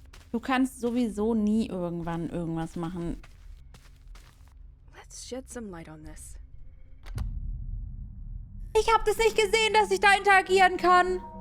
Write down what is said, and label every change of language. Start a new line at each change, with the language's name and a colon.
German: Du kannst sowieso nie irgendwann irgendwas machen.
English: Let's shed some light on this.
German: Ich habe das nicht gesehen, dass ich da interagieren kann.